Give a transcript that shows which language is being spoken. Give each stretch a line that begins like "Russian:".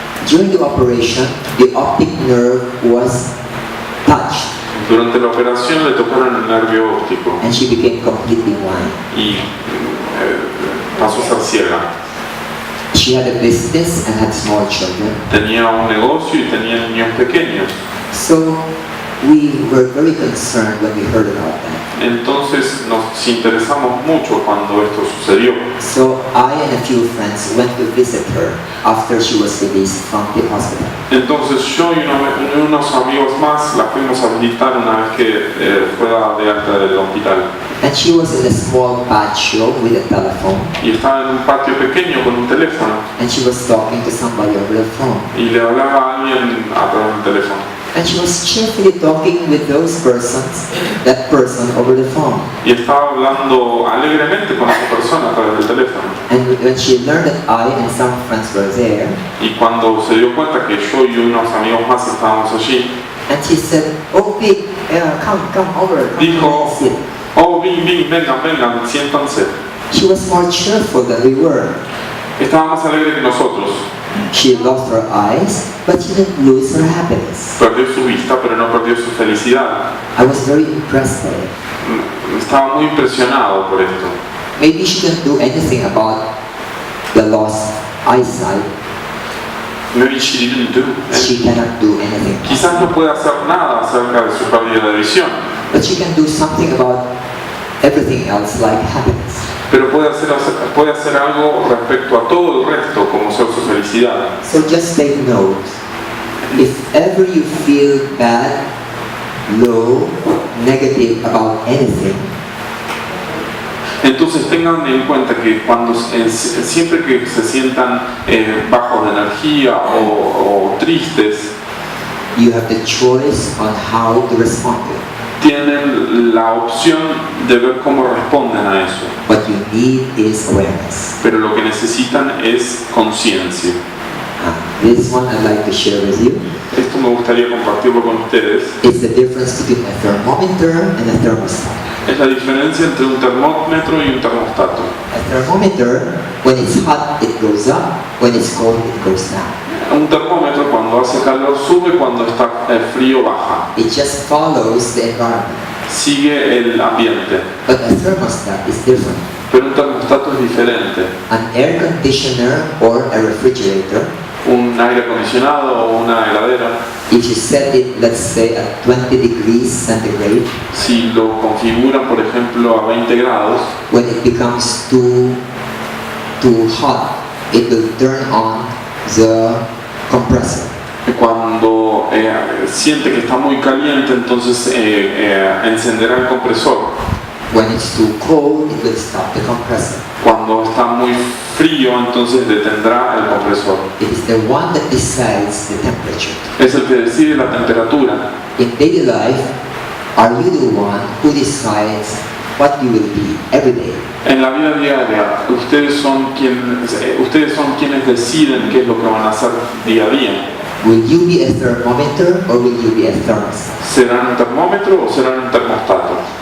English: During the operation, the optic nerve was touched.
Spanish: Durante la operación le tocaron el nervio óptico.
English: And she became completely blind.
Spanish: Y pasó a ser ciega.
English: She had a business and had small children.
Spanish: Tenía un negocio y tenía niños pequeños.
English: So we were very concerned when we heard about that.
Spanish: Entonces nos interesamos mucho cuando esto sucedió.
English: So I and a few friends went to visit her after she was released from the hospital.
Spanish: Entonces yo y unos amigos más la fuimos a visitar una vez que fue dada de alta del hospital.
English: And she was in a small patio with a telephone.
Spanish: Y estaba en un patio pequeño con un teléfono.
English: And she was talking to somebody over the phone.
Spanish: Y le hablaba a alguien a través del teléfono.
English: And she was cheerfully talking with that person over the phone.
Spanish: Y estaba hablando alegremente con esa persona a través del teléfono.
English: And when she learned that I and some friends were there,
Spanish: y cuando se dio cuenta que yo y unos amigos más estábamos allí,
English: and she said, "Oh, Vic, come over."
Spanish: Dijo, "Oh, Vic, vengan, siéntanse."
English: She was more cheerful than we were.
Spanish: Estaba más alegre que nosotros.
English: She lost her eyes, but she didn't lose her happiness.
Spanish: Perdió su vista, pero no perdió su felicidad.
English: I was very impressed by it.
Spanish: Estaba muy impresionado por esto.
English: Maybe she didn't do anything about the lost eyesight. Maybe she didn't do. She cannot do anything.
Spanish: Quizás no pueda hacer nada acerca de su pérdida de visión.
English: But she can do something about everything else, like happiness.
Spanish: Pero puede hacer algo respecto a todo el resto, como ser su felicidad.
English: So just take note. If ever you feel bad, low, negative about anything,
Spanish: entonces tengan en cuenta que siempre que se sientan bajos de energía o tristes,
English: you have the choice on how to respond to it.
Spanish: Tienen la opción de ver cómo responden a eso.
English: What you need is awareness.
Spanish: Pero lo que necesitan es conciencia.
English: This one I'd like to share with you.
Spanish: Esto me gustaría compartirlo con ustedes.
English: It's the difference between a thermometer and a thermostat.
Spanish: Es la diferencia entre un termómetro y un termostato.
English: A thermometer, when it's hot, it goes up. When it's cold, it goes down.
Spanish: Un termómetro cuando hace calor sube, cuando está frío baja.
English: It just follows the environment.
Spanish: Sigue el ambiente.
English: But a thermostat is different.
Spanish: Pero un termostato es diferente.
English: An air conditioner or a refrigerator,
Spanish: un aire acondicionado o una heladera,
English: if you set it, let's say, at 20 degrees centigrade,
Spanish: si lo configuran, por ejemplo, a 20 grados,
English: when it becomes too hot, it will turn on the compressor.
Spanish: Cuando siente que está muy caliente, entonces encenderá el compresor.
English: When it's too cold, it will stop the compressor.
Spanish: Cuando está muy frío, entonces detendrá el compresor.
English: It is the one that decides the temperature.
Spanish: Es el que decide la temperatura.
English: In daily life, are you the one who decides what you will be every day?
Spanish: En la vida diaria, ustedes son quienes deciden qué es lo que van a hacer día a día.
English: Will you be a thermometer or will you be a thermostat?
Spanish: ¿Serán un termómetro o serán un termostato?